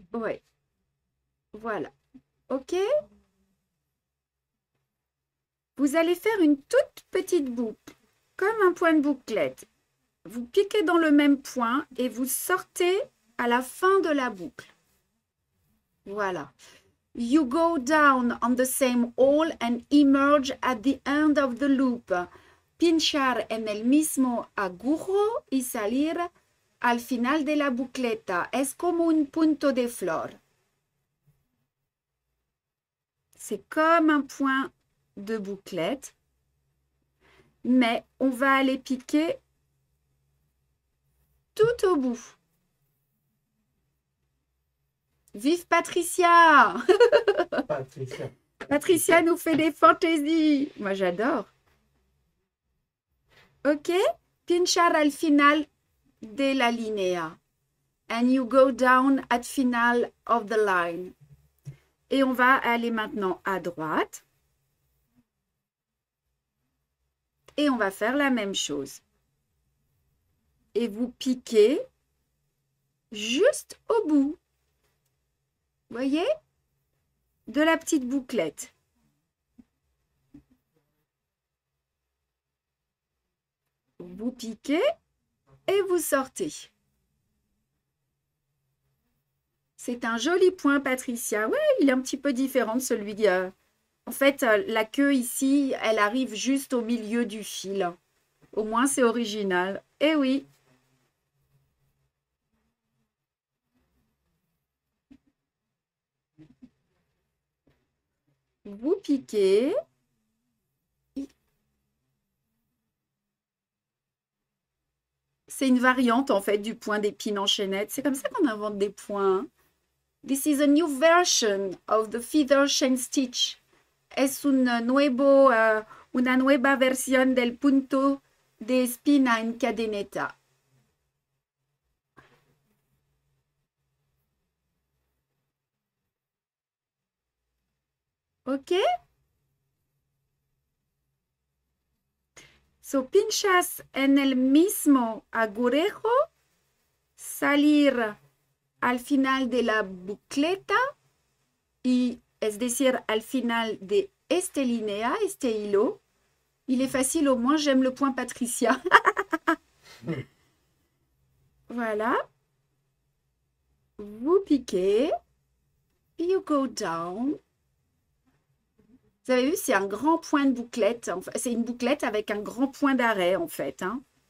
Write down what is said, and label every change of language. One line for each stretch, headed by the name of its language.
French: Oui. Voilà. OK? Vous allez faire une toute petite boucle, comme un point de bouclette. Vous piquez dans le même point et vous sortez à la fin de la boucle. Voilà.
English: You go down on the same hole and emerge at the end of the loop.
Spanish: pinchar en el mismo agujo y salir al final de la bucleta. Es como un punto de flor.
French: C'est comme un point de bouclette, mais on va aller piquer tout au bout. Vive Patricia! Patricia. Patricia nous fait des fantaisies. Moi, j'adore. Ok?
Spanish: Pinchar al final de la línea.
English: And you go down at final of the line.
French: Et on va aller maintenant à droite. Et on va faire la même chose. Et vous piquez juste au bout. Voyez? De la petite bouclette. Vous piquez et vous sortez. C'est un joli point, Patricia. Ouais, il est un petit peu différent de celui. En fait, la queue ici, elle arrive juste au milieu du fil. Au moins, c'est original. Eh oui. Vous piquez. C'est une variante, en fait, du point d'épine en chaînette. C'est comme ça qu'on invente des points.
English: This is a new version of the feather chain stitch.
Spanish: Es una nueva versión del punto de espina en cadeneta. ¿Ok?
English: So,
Spanish: pinchas en el mismo agujejo, salir al final de la bucleta y es decir al final de este línea, este hilo.
French: Il est facile, au moins j'aime le point Patricia. Voilà. Vous piquez.
English: You go down.
French: Vous avez vu, c'est un grand point de bouclette. Enfin, c'est une bouclette avec un grand point d'arrêt, en fait. Hein.